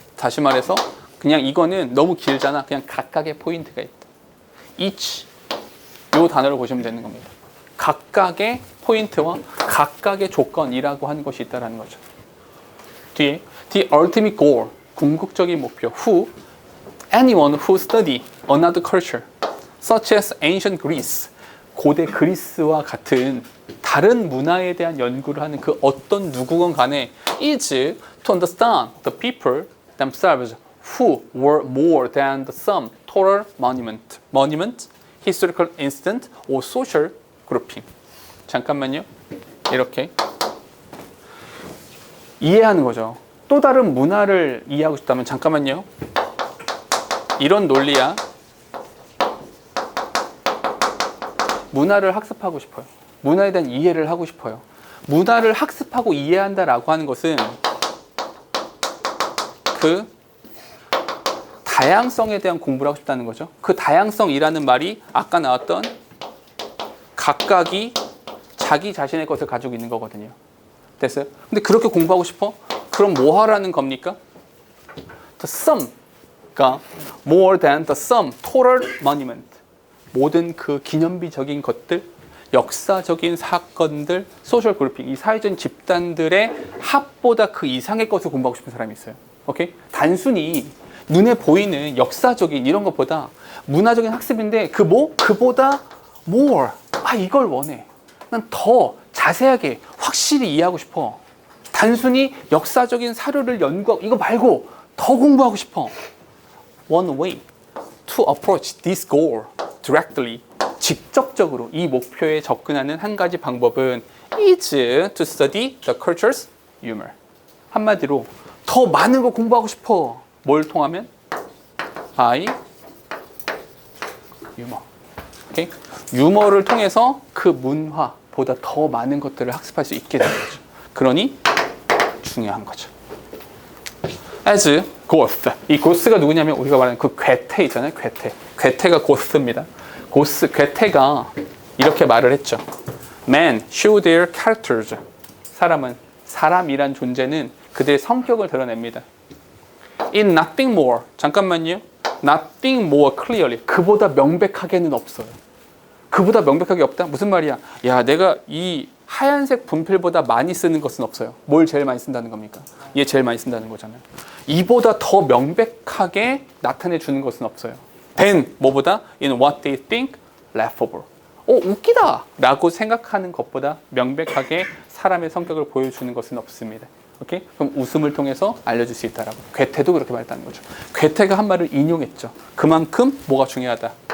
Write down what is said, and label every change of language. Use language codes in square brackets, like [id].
[ko] 다시 말해서 그냥 이거는 너무 길잖아. 그냥 각각의 포인트가 있다. each 이 단어를 보시면 되는 겁니다. 각각의 포인트와 각각의 조건이라고 하는 것이 있다는 거죠. 뒤에 [en] the ultimate goal, [ko] 궁극적인 목표. [en] Anyone who study another culture, such as ancient Greece, [ko] 고대 그리스와 같은 다른 문화에 대한 연구를 하는 그 어떤 누구건 간에 [en] is to understand the people themselves who were more than the sum total monument, historical incident, or social grouping. [ko] 잠깐만요. 이렇게 이해하는 거죠. 또 다른 문화를 이해하고 싶다면 잠깐만요. 이런 논리야. 문화를 학습하고 싶어요. 문화에 대한 이해를 하고 싶어요. 문화를 학습하고 이해한다라고 하는 것은 그 다양성에 대한 공부를 하고 싶다는 거죠. 그 다양성이라는 말이 아까 나왔던 각각이 자기 자신의 것을 가지고 있는 거거든요. 됐어요? 근데 그렇게 공부하고 싶어? 그럼 뭐 하라는 겁니까? [en] The sum, [ko] 그러니까 [en] more than the sum, total monument. [ko] 모든 그 기념비적인 것들, 역사적인 사건들, 소셜 그룹핑, 이 사회적인 집단들의 합보다 그 이상의 것을 공부하고 싶은 사람이 있어요. 오케이? 단순히 눈에 보이는 역사적인 이런 것보다 문화적인 학습인데 그보다 more. 이걸 원해. 난 더 자세하게 확실히 이해하고 싶어. 단순히 역사적인 사료를 연구하고 이거 말고 더 공부하고 싶어. [en] One way to approach this goal directly. [ko] 직접적으로 이 목표에 접근하는 한 가지 방법은 [en] is to study the culture's humor. [ko] 한마디로 더 많은 거 공부하고 싶어. 뭘 통하면? [en] by humor. [ko] 오케이? 유머를 통해서 그 문화보다 더 많은 것들을 학습할 수 있게 되는 거죠. 그러니 중요한 거죠. [en] as goth. [ko] 이 goth가 누구냐면 우리가 말하는 그 괴테 있잖아요. 괴테가 goth입니다. 괴테가 이렇게 말을 했죠. [en] Men show their characters. [ko] 사람이란 존재는 그들의 성격을 드러냅니다. [en] In nothing more. [ko] 잠깐만요. [en] Nothing more clearly. [ko] 그보다 명백하게는 없어요. 그보다 명백하게 없다? 무슨 말이야? 야, 내가 이 하얀색 분필보다 많이 쓰는 것은 없어요. 뭘 제일 많이 쓴다는 겁니까? 얘 제일 많이 쓴다는 거잖아요. 이보다 더 명백하게 나타내 주는 것은 없어요. [en] Then [ko] 뭐보다 [en] in what they think laughable. [ko] 웃기다 라고 생각하는 것보다 명백하게 사람의 성격을 보여주는 것은 없습니다. 오케이? 그럼 웃음을 통해서 알려줄 수 있다라고. 괴테도 그렇게 말했다는 거죠. 괴테가 한 말을 인용했죠. 그만큼 뭐가 중요하다?